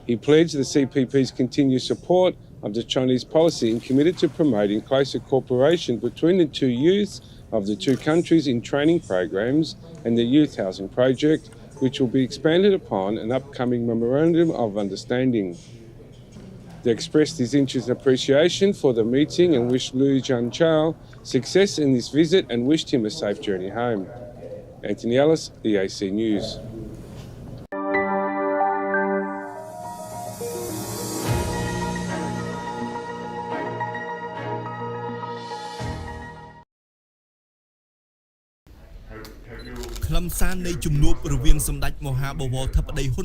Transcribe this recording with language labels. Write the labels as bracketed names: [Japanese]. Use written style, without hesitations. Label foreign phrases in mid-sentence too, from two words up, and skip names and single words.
[English] He pledged the CPP's continued support of the Chinese policy and committed to promoting closer cooperation between the two youths of the two countries in training programs and the youth housing project, which will be expanded upon an upcoming memorandum of understanding. They expressed his interest and appreciation for the meeting and wished Liu Jianchao success in this visit and wished him a safe journey home. Anthony Ellis, EAC News. [Khmer] ខ្លឹមសារនៃជំនួបរវាងសម្ដេចមហាបវរធិបតីហ៊ុន